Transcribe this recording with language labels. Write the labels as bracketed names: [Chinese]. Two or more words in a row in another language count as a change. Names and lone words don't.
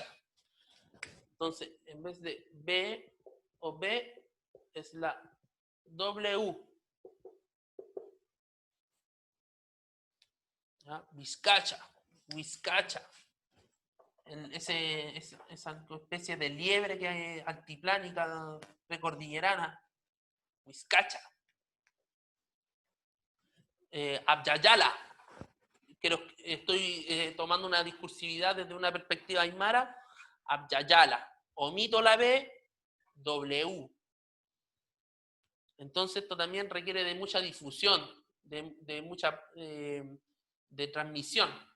[Spanish] Entonces, en vez de B o B, es la W. ¿Ya? Vizcacha. Esa especie de liebre que hay altiplánica, precordillerana. Vizcacha. Abyayala. Estoy tomando una discursividad desde una perspectiva aymara. Abyayala. Omito la B, W. Entonces esto también requiere de mucha difusión, de mucha de transmisión.